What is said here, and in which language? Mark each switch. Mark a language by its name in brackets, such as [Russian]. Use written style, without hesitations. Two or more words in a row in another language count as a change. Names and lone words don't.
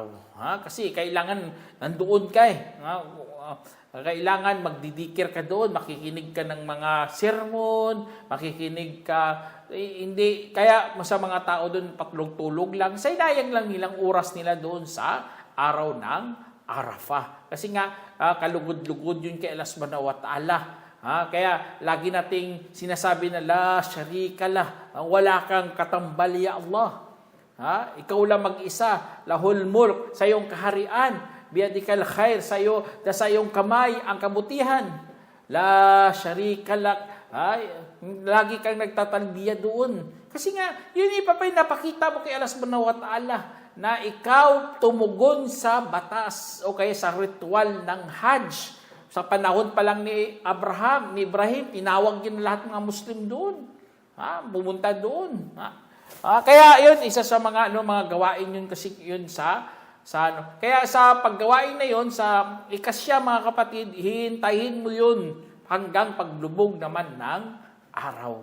[Filipino] Kasi kailangan nandoon ka kailangan magdidikir ka doon, makikinig ka ng mga sermon, makikinig ka, hindi, kaya sa mga tao doon patlog-tulog lang, sayang lang nilang oras nila doon sa araw ng Arafah. Kasi nga, kalugod-lugod yun kay Allah [Arabic] سبحانه وتعالى. [Filipino] Kaya lagi nating sinasabi na [Arabic] لا شريك له, [Filipino] wala kang katambal ya Allah. Ikaw lang mag-isa, [Arabic] له الملك, [Filipino] sa iyong kaharian, [Arabic] بيدك الخير, [Filipino] sa iyong kamay ang kabutihan. [Arabic] لا شريك لك, [Filipino] lagi kang nagtatalbiya doon. Kasi nga, yun napakita mo kay Allah [Arabic] سبحانه وتعالى [Filipino] na ikaw tumugon sa batas o kaya sa ritual ng Hajj. Sa panahon pa lang ni Ibrahim, tinawag yun lahat ng mga Muslim doon. Pumunta doon. Kaya yun, isa sa mga gawain yun kasi yun sa Kaya sa paggawain na yun, sa ikasya mga kapatid, hintayin mo yun hanggang paglubog naman ng araw.